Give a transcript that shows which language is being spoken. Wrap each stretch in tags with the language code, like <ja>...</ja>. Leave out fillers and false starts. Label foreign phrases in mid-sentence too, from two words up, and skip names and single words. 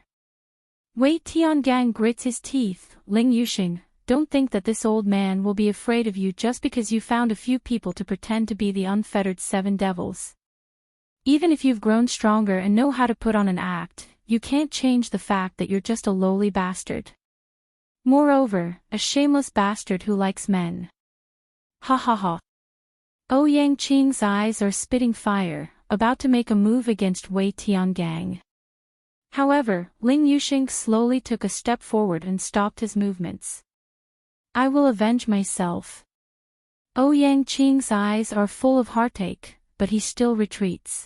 <en>Wei Tiangang grits his teeth. Ling Yuxing, don't think that this old man will be afraid of you just because you found a few people to pretend to be the unfettered 7 devils. Even if you've grown stronger and know how to put on an act, you can't change the fact that you're just a lowly bastard. Moreover, a shameless bastard who likes men. Ha ha ha. Ouyang Qing's eyes are spitting fire, about to make a move against Wei Tiangang. However, Ling Yuxing slowly took a step forward and stopped his movements. I will avenge myself. Ouyang Qing's eyes are full of heartache, but he still retreats.</en>